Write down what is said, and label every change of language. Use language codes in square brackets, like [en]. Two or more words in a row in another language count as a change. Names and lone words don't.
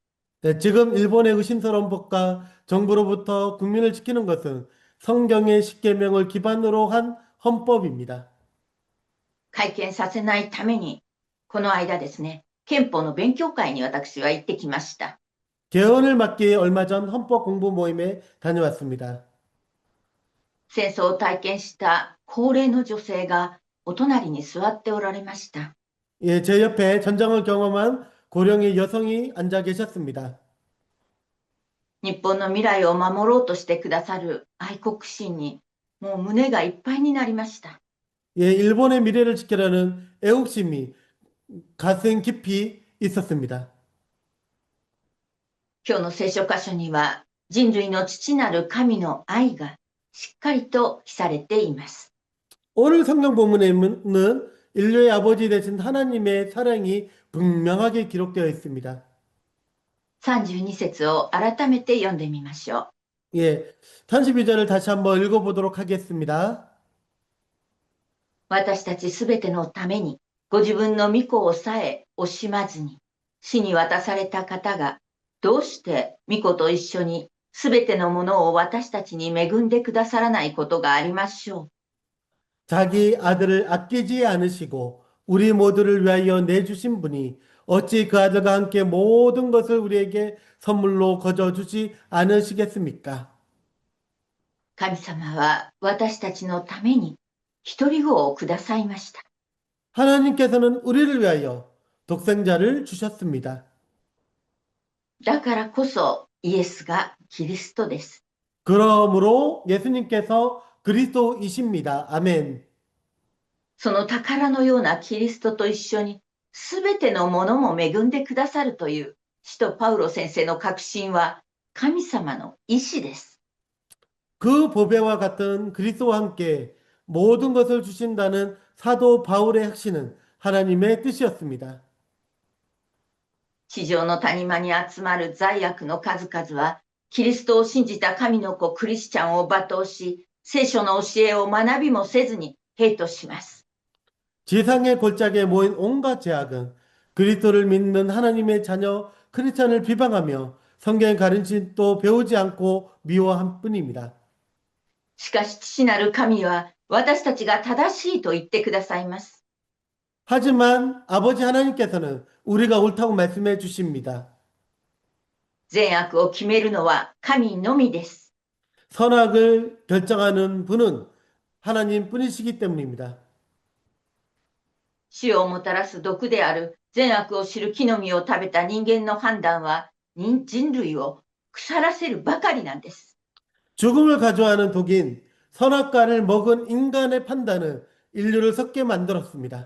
[ko] 네, 지금 일본의 의심스러운 법과 정부로부터 국민을 지키는 것은 성경의 십계명을 기반으로 한 헌법입니다. [ja] 会見させないために、この間ですね、憲法の勉強会に私は行ってきました。 [ko] 개헌을 막기 위해 얼마 전 헌법 공부 모임에 다녀왔습니다. [ja] 戦争を体験した高齢の女性がお隣に座っておられました。 [ko] 예, 제 옆에 전쟁을 경험한 고령의 여성이 앉아 계셨습니다. [ja] 日本の未来を守ろうとしてくださる愛国心に、もう胸がいっぱいになりました。 [ko] 예, 일본의 미래를 지키려는 애국심이 가슴 깊이 있었습니다. [ja] 今日の聖書箇所には人類の父なる神の愛がしっかりと記されています。 [ko] 오늘 성경 본문에는 인류의 아버지 되신 하나님의 사랑이 분명하게 기록되어 있습니다. [ja] 32 節を改めて読んでみましょう。 [ko] 예, 32절을 다시 한번 읽어보도록 하겠습니다. [ja] 私たちすべてのためにご自分の御子をさえ惜しまずに死に渡された方がどうして御子と一緒にすべてのものを私たちに恵んでくださらないことがありましょう。 [ko] 자기 아들을 아끼지 않으시고 우리 모두를 위하여 내주신 분이 어찌 그 아들과 함께 모든 것을 우리에게 선물로 거저 주지 않으시겠습니까? [ja] 神様は私たちのために一人子をくださいました。 [ko] 하나님께서는 우리를 위하여 독생자를 주셨습니다. [ja] だからこそイエスがキリストです。 [ko] 그러므로 예수님께서 그리스도이십니다. 아멘. [ja] その宝のようなキリストと一緒にすべてのものも恵んでくださるという使徒パウロ先生の確信は神様の意志です。 [ko] 그 보배와 같은 그리스도와 함께 모든 것을 주신다는 사도 바울의 확신은 하나님의 뜻이었습니다. [ja] 地上の谷間に集まる罪悪の数々はキリストを信じた神の子クリスチャンを罵倒し聖書の教えを学びもせずにヘイトします。 [ko] 지상의 골짜기에 모인 온갖 죄악은 그리스도를 믿는 하나님의 자녀 크리스찬을 비방하며 성경의 가르침 또 배우지 않고 미워한 뿐입니다. [ja] しかし父なる神は私たちが正しいと言ってくださいます。 [ko] 하지만 아버지 하나님께서는 우리가 옳다고 말씀해 주십니다. [ja] 善悪を決めるのは神のみです。 [ko] 선악을 결정하는 분은 하나님 뿐이시기 때문입니다. [ja] 死をもたらす毒である善悪を知る木の実を食べた人間の判断は人類を腐らせるばかりなんです。 [ko] 죽음을 가져와는 독인 선악과를 먹은 인간의 판단은 인류를 썩게 만들었습니다.